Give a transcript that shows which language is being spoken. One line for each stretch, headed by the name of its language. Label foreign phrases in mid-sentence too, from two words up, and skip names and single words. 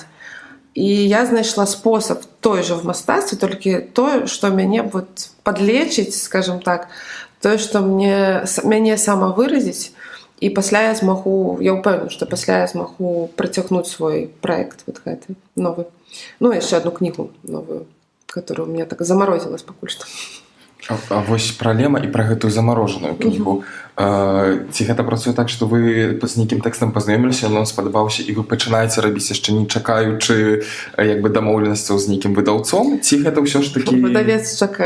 Belarusian: І я знайшла спосаб той жа в мастацтве, толькі тое, што мяне падлечыць, скажем так, тое, што мяне самавыразіць, і пасля я змагу, я ўпэўнена, што пасля я змагу працягнуць свой праект вот гэты новы. Яшчэ одну кнігу новую,
Russian: которая у меня так заморозилась
Belarusian: пакуль што. А вось праблема і пра гэтую замарожаную кнігу. Ці гэта працуе так, што вы з нейкім тэкстам пазнаёміліся, ён спадабаўся, і вы пачынаеце рабіць яшчэ не чакаючы як бы дамоўленасцяў з нейкім выдаўцом, ці гэта ўсё ж такі... Выдавец чакае.